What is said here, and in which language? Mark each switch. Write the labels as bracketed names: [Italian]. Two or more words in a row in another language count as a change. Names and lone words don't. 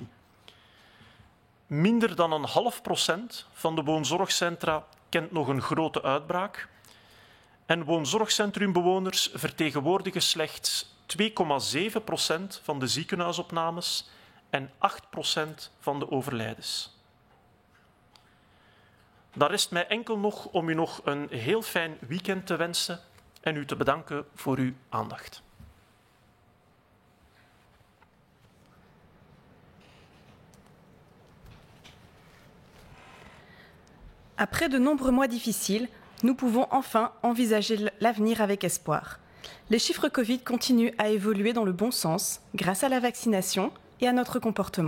[Dutch] Minder dan 0,5% van de woonzorgcentra kent nog een grote uitbraak en woonzorgcentrumbewoners vertegenwoordigen slechts 2,7% van de ziekenhuisopnames en 8% van de overlijdens. Dan rest mij enkel nog om u nog een heel fijn weekend te wensen en u te bedanken voor uw aandacht. [French] Après de nombreux mois difficiles, nous pouvons enfin envisager l'avenir avec espoir. Les chiffres Covid continuent à évoluer dans le bon sens grâce à la vaccination et à notre comportement.